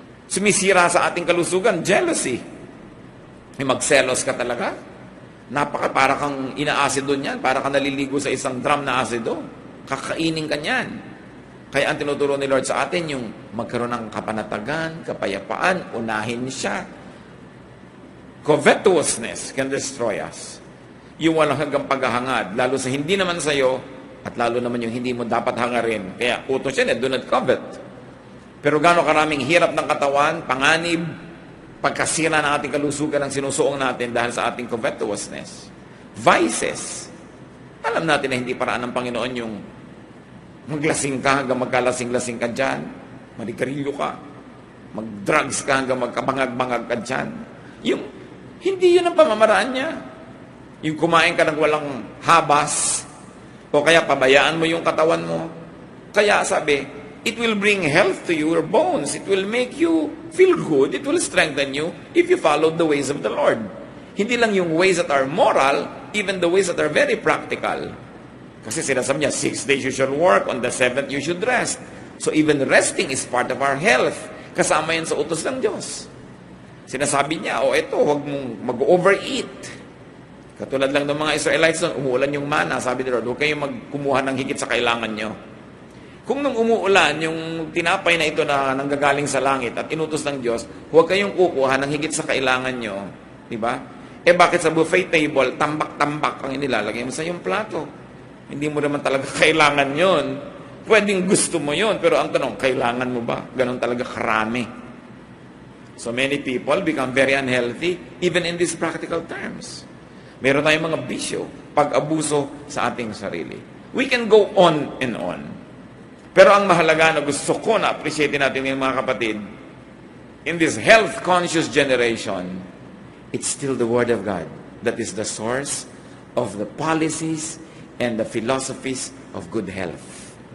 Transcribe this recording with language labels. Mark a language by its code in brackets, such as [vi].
[tl] Sumisira sa ating kalusugan, jealousy. May magselos ka talaga. Para kang inaasido niyan, para kang naliligo sa isang drum na asido. Kakainin ka niyan. Kaya ang tinuturo ni Lord sa atin, yung magkaroon ng kapanatagan, kapayapaan, unahin siya. [en] Covetousness can destroy us. [tl] Yung walang hanggang paghahangad, lalo sa hindi naman sa'yo, at lalo naman yung hindi mo dapat hangarin. Kaya utos yan, [en] do not covet. [tl] Pero gaano karaming hirap ng katawan, panganib, pagkasira ng ating kalusugan ang sinusuong natin dahil sa ating covetousness. Vices. Alam natin na hindi paraan ng Panginoon yung maglasing ka hanggang magkalasing-lasing ka dyan, manigarilyo ka, mag-drugs ka hanggang magkabangag-bangag ka dyan. Hindi yun ang pamamaraan niya. Yung kumain ka ng walang habas, o kaya pabayaan mo yung katawan mo. Kaya sabi, [en] it will bring health to your bones. It will make you feel good. It will strengthen you if you follow the ways of the Lord. [tl] Hindi lang yung [en] ways that are moral, even the ways that are very practical. [tl] Kasi sinasabi niya, [en] 6 days you shall work, on the 7th you should rest. So even resting is part of our health. [tl] Kasama yan sa utos ng Diyos. Sinasabi niya, eto, huwag mong mag-overeat. Katulad lang ng mga Israelites doon, umuulan yung mana, sabi ni Lord, huwag kayong magkumuha ng higit sa kailangan nyo. Kung nung umuulan, yung tinapay na ito na nanggagaling sa langit at inutos ng Diyos, huwag kayong kukuha ng higit sa kailangan nyo. Diba? Bakit sa buffet table, tambak-tambak ang inilalagay mo sa iyong plato? Hindi mo naman talaga kailangan yon. Pwedeng gusto mo yon, pero ang tanong, kailangan mo ba? Ganon talaga karami. [en] So many people become very unhealthy, even in these practical terms. [tl] Meron tayong mga bisyo, pag-abuso sa ating sarili. [en] We can go on and on. [tl] Pero ang mahalaga na gusto ko na appreciate natin yung mga kapatid, [en] in this health-conscious generation, it's still the Word of God that is the source of the policies and the philosophies of good health.